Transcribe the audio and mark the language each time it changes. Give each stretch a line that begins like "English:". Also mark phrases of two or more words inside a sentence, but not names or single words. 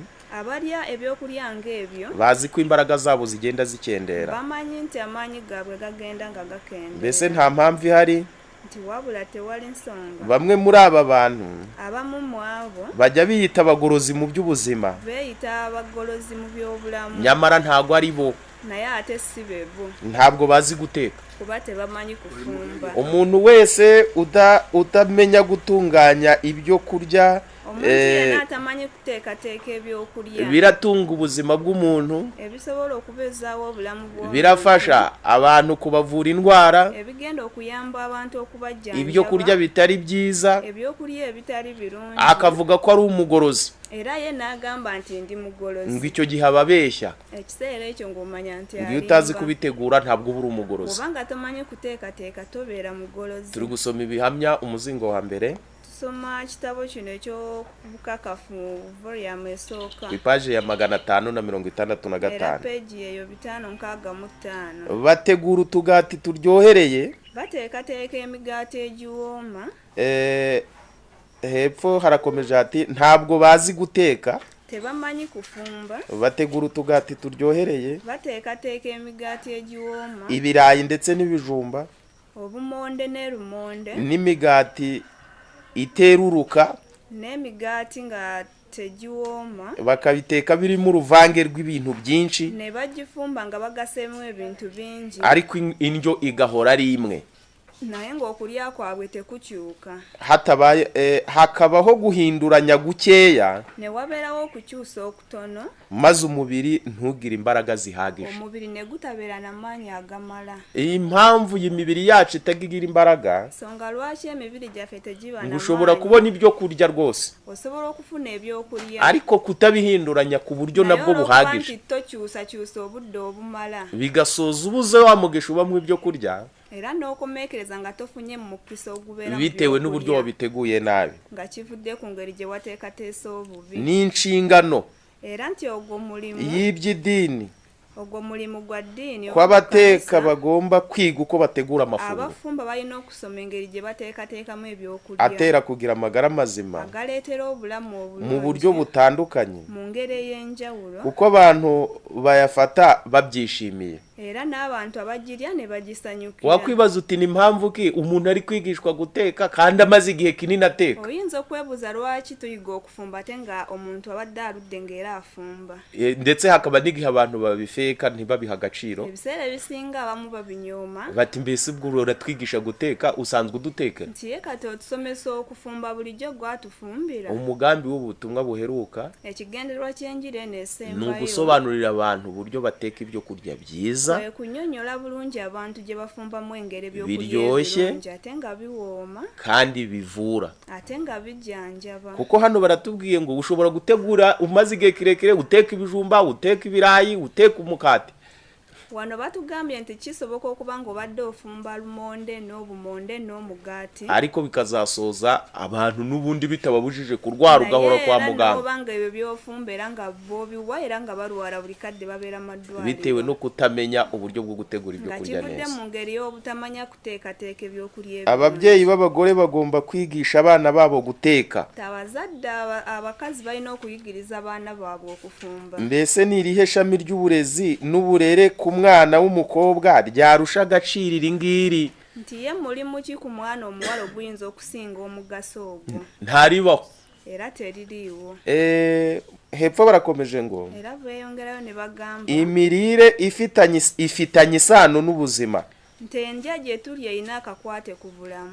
Ganda: abalya ebyokulya ng'ebyo
Kinyarwanda: bazi ko imbaraga zabo zigenda zikendera.
Ganda: bamanyi nti amaanyi gaabwe gagenda nga gakendera.
Kinyarwanda: Mbese nta mpamvu ihari?
Ganda: nti wabula tewali nsonga.
Kinyarwanda: Bamwe muri aba bantu
Ganda: abamu mu abo
Kinyarwanda: bajya biyita abagorozi mu by'ubuzima,
Ganda: beeyita abagolozi mu by'obulamu
Kinyarwanda: nyamara ntago ari bo,
Ganda: naye ate si bebo
Kinyarwanda: ntabwo bazi guteka.
Ganda: kuba tebamanyi kufumba.
Kinyarwanda: Umuntu wese utamenya gutunganya ibyo kurya
Ganda: omuntu yenna atamanyi kuteekateeka ebyokulya
Kinyarwanda: biratunga ubuzima bw'umuntu,
Ganda: ebisobola okubezaawo obulamu bw'omuntu,
Kinyarwanda: birafasha abantu kubavura indwara,
Ganda: ebigenda okuyamba abantu okubajjanjaba
Kinyarwanda: ibyo kurya bitari byiza,
Ganda: ebyokulya ebitali birungi.
Kinyarwanda: akavuga ko ari umugorozi,
Ganda: era ye n'agamba nti ndi mugolozi.
Kinyarwanda: ngo icyo gihe ababeshya.
Ganda: ekiseera ekyo ng'omanya nti
Kinyarwanda: Iyo utazi kubitegura ntabwo uba uri umugorozi.
Ganda: kubanga tomanyi kuteekateeka tobeera mugolozi.
Kinyarwanda: Turi gusoma ibihamya umuzingo wa mbere
Ganda: tusoma kitabo kino eky'obukakafu volume esooka
Kinyarwanda: ku ipaji ya
Ganda: era 565. peegi eyo 565.
Kinyarwanda: Bategura utugati turyohereye.
Ganda: bateekateeka emigaati egiwooma.
Kinyarwanda: Hepfo harakomeje ati ntabwo bazi guteka.
Ganda: tebamanyi kufumba.
Kinyarwanda: Bategura utugati turyohereye,
Ganda: bateekateeka emigaati egiwooma.
Kinyarwanda: ibirayi ndetse n'ibijumba,
Ganda: obumonde n'erumonde
Kinyarwanda: n'imigati iteruruka,
Ganda: n'emigaati nga tegiwooma.
Kinyarwanda: bakabiteka birimo uruvange rw'ibintu byinshi,
Ganda: ne bagifumba nga bagaseemu ebintu bingi,
Kinyarwanda: ariko indyo igahora ari imwe.
Ganda: naye ng'okulya kwabwe tekukyuka.
Kinyarwanda: Hakabaho guhinduranya gukeya,
Ganda: ne wabeerawo okukyusa okutono,
Kinyarwanda: maze umubiri ntugire imbaraga zihagije.
Ganda: omubiri ne gutabeera n'amaanyi agamala.
Kinyarwanda: Impamvu y'imibiri yacu itagira imbaraga,
Ganda: songa lwaki emibiri gyaffe tegiba
Kinyarwanda: ngo ushobora kubona ibyo kurya rwose,
Ganda: osobola okufuna ebyokulya
Kinyarwanda: ariko kutabihinduranya ku buryo nabwo buhagije,
Ganda: nti tokyusakyusa obudde obumala,
Kinyarwanda: bigasoza ubuze wa mugisha ubamo ibyo kurya,
Ganda: era n'okumeekereza nga tofunye mu mukisa ogubeera mu
Kinyarwanda: bitewe n'uburyo wabiteguye nabi.
Ganda: nga kivudde ku ngeri gye wateekateesa obubi.
Kinyarwanda: N'inshingano
Ganda: era nti ogwo mulimu
Kinyarwanda: y'iby'idini
Ganda: gwa ddiini
Kinyarwanda: kw'abateka bagomba kwiga uko bategura amafunguro,
Ganda: abafumba balina okusoma engeri gye bateekateekamu ebyokulya
Kinyarwanda: atera kugira amagara mazima
Ganda: agaleetera obulamu obulungi
Kinyarwanda: mu buryo butandukanye,
Ganda: mu ngeri ey'enjawulo,
Kinyarwanda: kuko abantu bayafata babyishimiye.
Ganda: era n'abantu abagirya ne bagisanyukira.
Kinyarwanda: Wakwibaza uti ni mpamvu ki umuntu ari kwigishwa guteka kandi amaze igihe kinini ateka?
Ganda: oyinza okwebuuza lwaki tuyiga okufumba ate nga omuntu abadde aludde ng'era afumba.
Kinyarwanda: Ndetse hakaba n'igihe abantu babifeka ntibabiha agaciro,
Ganda: ebiseera ebisinga abamu babinyooma
Kinyarwanda: bati mbese ubwo uratwigisha guteka usanzwe uduteka?
Ganda: nti ye kati otusomesa okufumba bulijjo gwatufumbira.
Kinyarwanda: Umugambi w'ubutumwa buheruka
Ganda: ekigendererwa ky'enjiri eno
Kinyarwanda: ni
Ganda: esembayo
Kinyarwanda: ugusobanurira abantu uburyo bateka ibyo kurya byiza,
Ganda: kunyonyola bulungi abantu gye bafumbamu engeri ebyokulya
Kinyarwanda: biryoshye
Ganda: ebirungi ate nga biwooma
Kinyarwanda: kandi bivura.
Ganda: ate nga bijjanjaba.
Kinyarwanda: Kuko hano baratubwiye ngo ushobora gutegura umaze igihe kirekire, uteka ibijumba, uteka ibirayi, uteka umukati.
Ganda: wano batugambye nti kisoboka okuba nga obadde ofumba lumonde n'obumonde n'omugaati,
Kinyarwanda: ariko bikazasoza abantu n'ubundi bitababujije kurwara ugahora kwa muganga,
Ganda: oba nga ebyo byofumba era nga bobiwa era nga barwara buli kadde babeera maddwaliro,
Kinyarwanda: bitewe no kutamenya uburyo bwo gutegura ibyo
Ganda: nga
Kinyarwanda: kurya
Ganda: kivudde
Kinyarwanda: neza.
Ganda: mu ngeri y'obutamanya kuteekateeka ebyokulya
Kinyarwanda: Ababyeyi b'abagore bagomba kwigisha abana babo guteka.
Ganda: abazadde abakazi balina okuyigiriza abaana baabwe okufumba.
Kinyarwanda: Mbese ni irihe shami ry'uburezi n'uburere ku mwana w'umukobwa ryarusha agaciro iri ngiri?
Ganda: nti ye mulimu ki ku mwana omuwala oguyinza okusinga omugaso ogwo?
Kinyarwanda: Ntaribaho.
Ganda: era teririiwo.
Kinyarwanda: Hepfo barakomeje ngo
Ganda: era beeyongerayo ne bagamba
Kinyarwanda: imirire ifitanye isano n'ubuzima.
Ganda: nti endya gye tuli erina akakwate ku bulamu.